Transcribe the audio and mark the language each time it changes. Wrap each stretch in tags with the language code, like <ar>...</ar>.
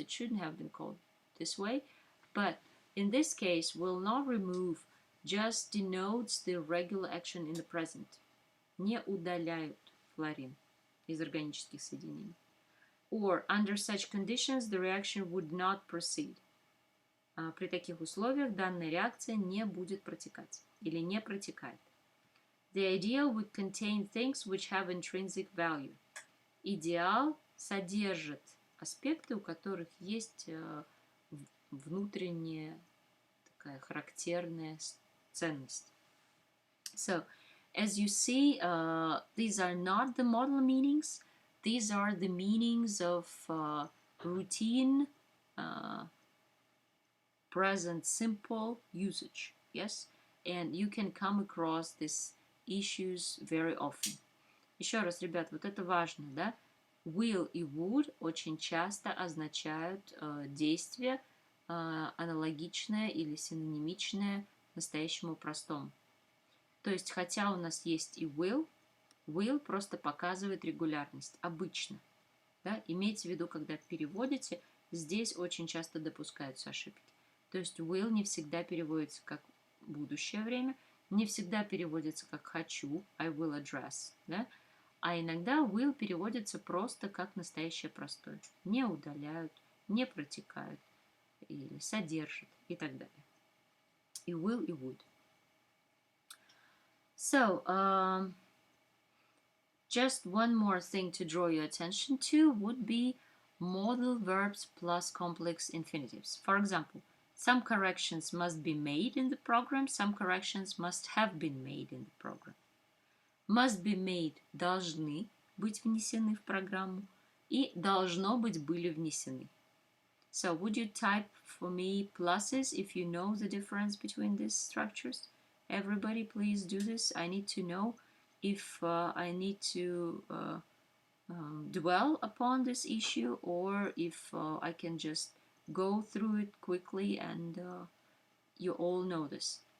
<en>It shouldn't have been called this way, but in this case, will not remove just denotes the regular action in the present.</en> <ru>Не удаляют флорин из органических соединений.</ru> <en>Or under such conditions, the reaction would not proceed.</en> <ru>При таких условиях данная реакция не будет протекать или не протекает.</ru> <en>The ideal would contain things which have intrinsic value.</en> <ru>Идеал содержит аспекты, у которых есть внутренняя такая характерная ценность.</ru> <en>So, as you see, these are not the model meanings. These are the meanings of routine, present simple usage. Yes? And you can come across these issues very often.</en> <ru>Еще раз, ребят, вот это важно, да? Will и would очень часто означают действие, аналогичное или синонимичное настоящему простому. То есть, хотя у нас есть и will просто показывает регулярность, обычно. Да? Имейте в виду, когда переводите, здесь очень часто допускаются ошибки. То есть, will не всегда переводится как будущее время, не всегда переводится как хочу,</ru> <en>I will address,</en> <ru>да? А иногда will переводится просто как настоящее простое. Не удаляют, не протекают, или содержат и так далее. И will, и would. So, just one more thing to draw your attention to would be modal verbs plus complex infinitives. For example, some corrections must be made in the program, some corrections must have been made in the program.</ru> <en>Must be made</en> <ru>должны быть внесены в программу и должно быть были внесены. So, would you type for me pluses if you know the difference between these structures? Everybody, please do this. I need to know if I need to dwell upon this issue or if I can just go through it quickly and you all know this.</ru>